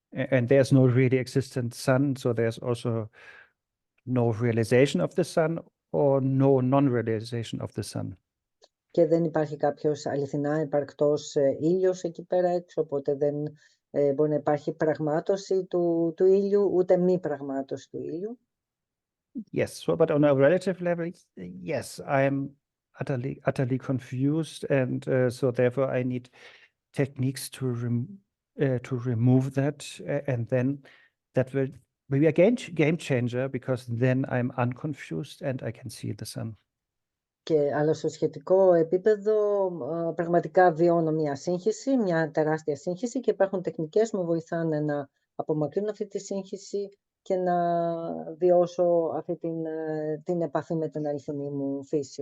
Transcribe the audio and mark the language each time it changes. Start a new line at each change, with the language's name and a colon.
English: and there's no really existent sun, so there's also no realization of the sun or no non-realization of the sun.
Greek: Και δεν υπάρχει κάποιος αληθινά υπαρκτός ήλιος εκεί πέρα έξω, οπότε δεν μπορεί να υπάρχει πραγμάτωση του ήλιου, ούτε μη πραγμάτωση του ήλιου.
English: Yes, so but on a relative level, yes, I'm utterly confused, and so therefore I need techniques to remove that, and then that will be a game changer because then I'm unconfused and I can see the sun.
Greek: Αλλά στο σχετικό επίπεδο πραγματικά βιώνω μια σύγχυση, μια τεράστια σύγχυση και υπάρχουν τεχνικές που με βοηθάνε να απομακρύνω αυτή τη σύγχυση και να βιώσω αυτή την επαφή με την αληθινή μου φύση.